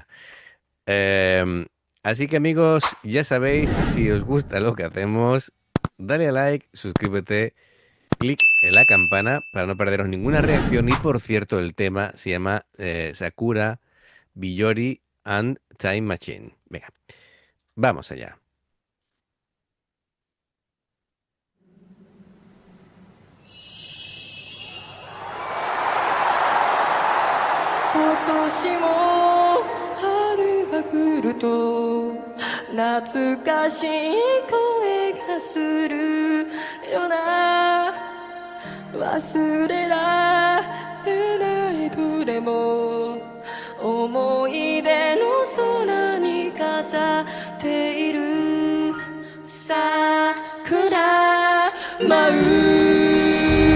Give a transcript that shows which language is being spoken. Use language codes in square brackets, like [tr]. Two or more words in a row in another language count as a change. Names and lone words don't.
[es] Em, Así que amigos, ya sabéis, si os gusta lo que hacemos, dale a like, suscríbete, clic en la campana para no perderos ninguna reacción. Y por cierto, el tema se llama Sakura, Biyori and Time Machine. Venga, vamos allá. [ja] 今年も春が来ると懐かしい声がするよな忘れられないどれも思い出の空に飾っている桜舞う